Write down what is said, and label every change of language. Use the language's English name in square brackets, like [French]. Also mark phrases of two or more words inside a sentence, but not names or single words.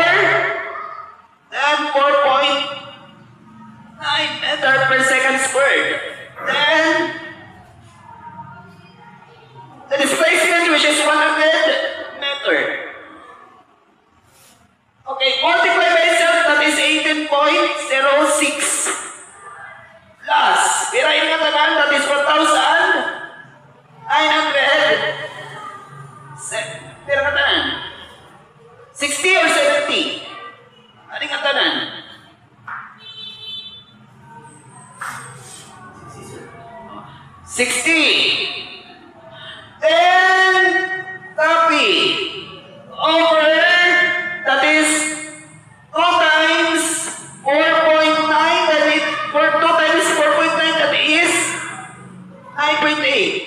[English] Then 4.9 meter per second squared. Then, the displacement, which is 100 meter. Okay, multiply by itself, that is 18.06. Plus, [Cebuano] pirain nga tanan, [English] that is 1,900. [Cebuano] Pira nga tanan. 60 or 70? Ano nga tanan? 60. [English] Then, copy over, that is 2 times 4.9, that is, for 2 times 4.9, that is 9.8.